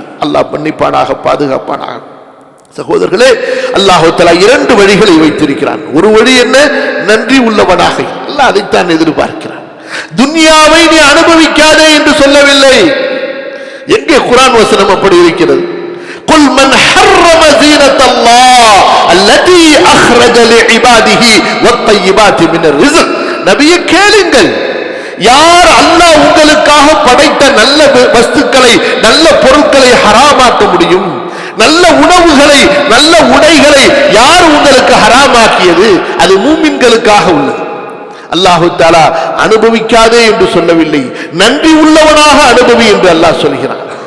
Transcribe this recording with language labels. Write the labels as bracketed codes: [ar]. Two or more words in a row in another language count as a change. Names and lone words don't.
[ta] அல்லாஹ் மன்னிப்பானாக, பாதுகாப்பானாக. சகோதரர்களே, அல்லாஹ் தஆலா இரண்டு வழிகளை வைத்திருக்கிறான். ஒரு வழி என்ன? நன்றி உள்ளவனாக. அல்லாஹ் அதைத்தான் எதிர்பார்க்கிறான். துன்யாவை நீ அனுபவிக்காதே என்று சொல்லவில்லை. எங்கே குர்ஆன் வசனம் அப்படி இருக்கிறது? [ar] قل من حرم زينة الله التي أخرج لعباده والطيبات من الرزق. [ta] நபியே கேளுங்கள், யார் அல்லாஹ் உங்களுக்காக படைத்த நல்ல வஸ்துக்களை, நல்ல பொருட்களை ஹராமாக்க முடியும்? நல்ல உணவுகளை, நல்ல உடைகளை யார் உங்களுக்கு ஹராமாக்கியது? அது மூமின்களுக்காக உள்ளது. அல்லாஹ் தஆலா அனுபவிக்காதே என்று சொல்லவில்லை, நன்றி உள்ளவனாக அனுபவி என்று அல்லாஹ் சொல்கிறான்.